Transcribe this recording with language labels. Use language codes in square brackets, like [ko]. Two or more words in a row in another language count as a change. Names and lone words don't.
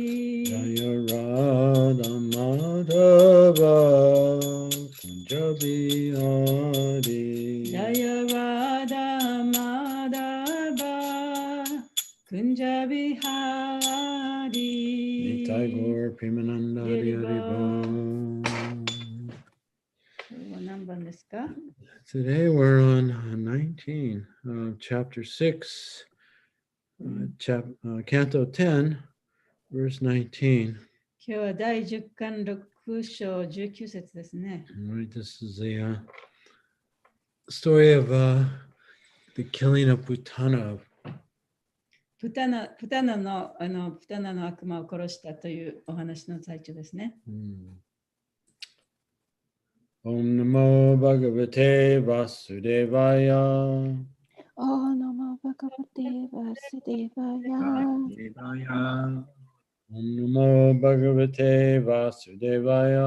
[sa] Jaya Radha Madhava Kunjabihari Jaya Radha Madhava Kunja Vihari Nitai Gaur Premananda Hari Hari Bol. [ja] これは何番ですか？ [en] Today we're on 19, chapter 6, canto 10, verse 19. [ja] 今日は第10巻6章19節ですね。 [en] Right, this is the story of the killing of Putana. [ja] プタナの悪魔を殺したというお話の最中ですね。 [sa] Om Namo Bhagavate Vasudevaya. Om Namo Bhagavate Vasudevaya. Om Namo Bhagavate Vasudevaya.